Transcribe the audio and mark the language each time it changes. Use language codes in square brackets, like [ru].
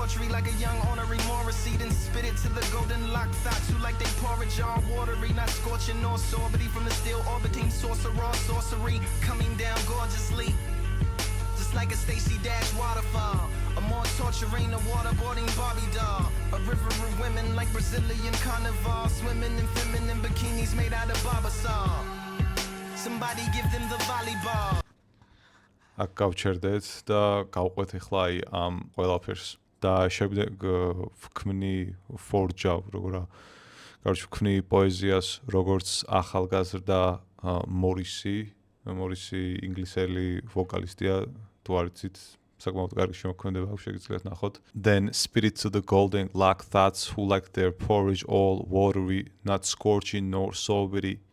[en] Like a young honorary Morrissey, then spit it to the golden lock thoughts who like they porridge all watery, not scorching nor sorbety from the still orbiting sorcerer sorcery coming down gorgeously, just like a Stacey Dash waterfall, a more torturing a waterboarding Barbie doll, a river of women like Brazilian carnival, swimming in feminine bikinis made out of barbasol. Somebody give them the volleyball. [ka] აქ გავჩერდეთ და გავყვეთ ახლა აი ამ ყველაფერს. და შემდეგ ვქმნი forge-ავ, როგორა კაროჩ ვქმნი პოეზიას, როგორც ახალგაზრდა მორისი ინგლისელი ვოკალისტია, თუ არ იცით, საკმაოდ კარგი შემოქმედება აქვს, შეგიძლიათ ნახოთ. [en] Then spirit to the golden luck thoughts who like their porridge all watery, not scorching nor sobery.